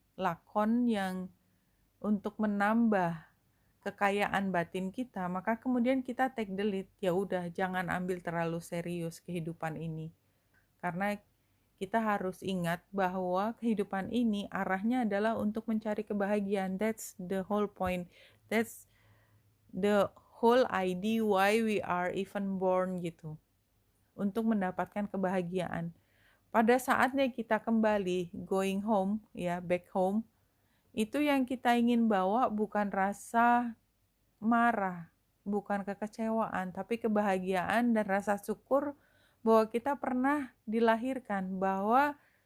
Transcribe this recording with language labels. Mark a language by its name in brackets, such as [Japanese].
[Indonesian] Lakon yang untuk menambah kekayaan batin kita, maka kemudian kita [English] take the lead. [Indonesian] Ya udah, jangan ambil terlalu serius kehidupan ini. Karena kita harus ingat bahwa kehidupan ini arahnya adalah untuk mencari kebahagiaan. [English] That's the whole point. That's the whole idea why we are even born gitu. [Indonesian] Untuk mendapatkan kebahagiaan. Pada saatnya kita kembali [English] going home, [Indonesian] ya, [English] back home, [Indonesian] itu yang kita ingin bawa bukan rasa marah, bukan kekecewaan, tapi kebahagiaan dan rasa syukur bahwa kita pernah dilahirkan, bahwa